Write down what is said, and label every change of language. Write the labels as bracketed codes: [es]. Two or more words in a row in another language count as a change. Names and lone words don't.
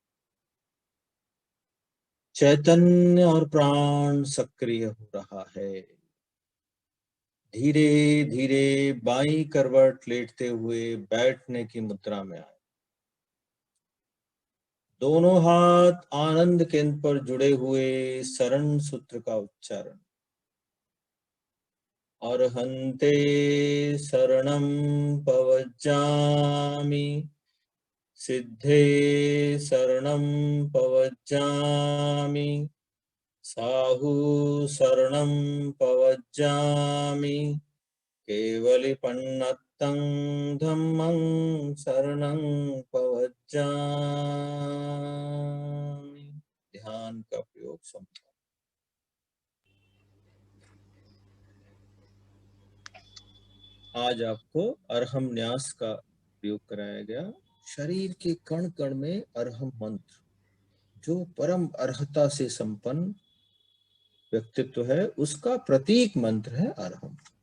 [hi] चैतन्य और प्राण सक्रिय हो रहा है। धीरे धीरे बाईं करवट लेटते हुए बैठने की मुद्रा में आए। दोनों हाथ आनंद केंद्र पर जुड़े हुए शरण सूत्र का उच्चारण। [pra] अर्हन्ते शरणं पवज्जामि, सिद्धे शरणं पवज्जामि, साहु शरणं पवज्जामि, केवलिपन्नतं धम्मं शरणं पवज्जामि। [hi] ध्यान का प्रयोग संपन्न। आज आपको अरहम न्यास का प्रयोग कराया गया। शरीर के कण कण में अरहम मंत्र, जो परम अर्हता से संपन्न व्यक्तित्व है, उसका प्रतीक मंत्र है अरहम।